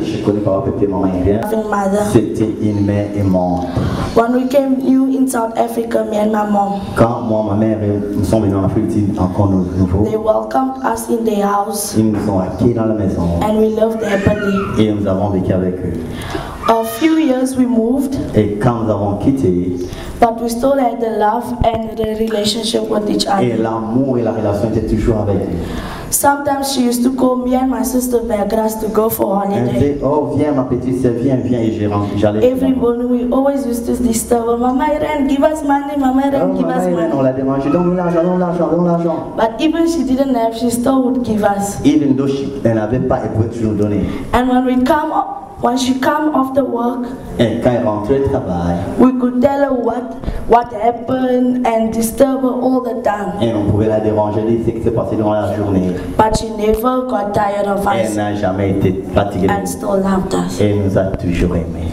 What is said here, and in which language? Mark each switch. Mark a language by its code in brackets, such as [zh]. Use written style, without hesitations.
[fr] Je connais Papa Pepe et Maman Irène. C'était une mère aimante. [en] When we came new in South Africa, me and my mom. [fr] Quand moi ma mère nous sommes venus en Afrique encore nouveau. [en] They welcomed us in their house. [fr] Ils nous ont accueillis dans la maison. [en] And we lived happily. [fr] Et nous avons vécu avec eux. [en] A few years we moved. [fr] Et quand nous avons quitté. [en] But we still had the love and the relationship with each other. [fr] Et l'amour et la relation étaient toujours avec eux. [en] Sometimes she used to call me and my sister Vergras to go for holiday. [fr] Elle disait, oh viens ma petite sœur, viens, et j'allais. [en] Every morning we always used to disturb her. Mama Irène, give us money, Mama Irène, give us money. [fr] On l'a demandé, donne-nous l'argent, donne-nous l'argent, donne-nous l'argent. [en] But even she didn't have, she still would give us. Even though [fr] elle n'avait pas, elle pouvait toujours donner. [en] And when she come after work, [fr] et quand elle rentrait du travail, [en] we could tell her what happened and disturb her all the time. [fr] Et on pouvait la déranger, dire ce qui s'est passé durant la journée. [en] But she never got tired of us. [fr] Elle n'a jamais été fatiguée. [en] And still loved us. [fr] Et nous a toujours aimés.